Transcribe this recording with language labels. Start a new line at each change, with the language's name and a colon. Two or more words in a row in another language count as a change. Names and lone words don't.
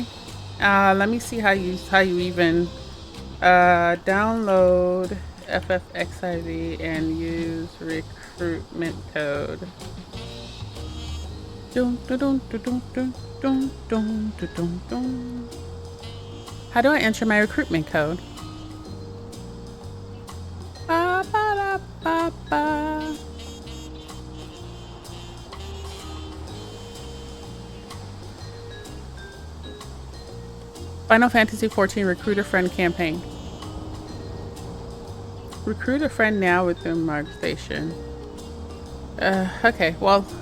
English: Let me see how you even download FFXIV and use recruitment code. How do I enter my recruitment code? Ba, ba, da, ba, ba. Final Fantasy XIV Recruit a Friend campaign. Recruit a friend now within Mark Station. Okay, well.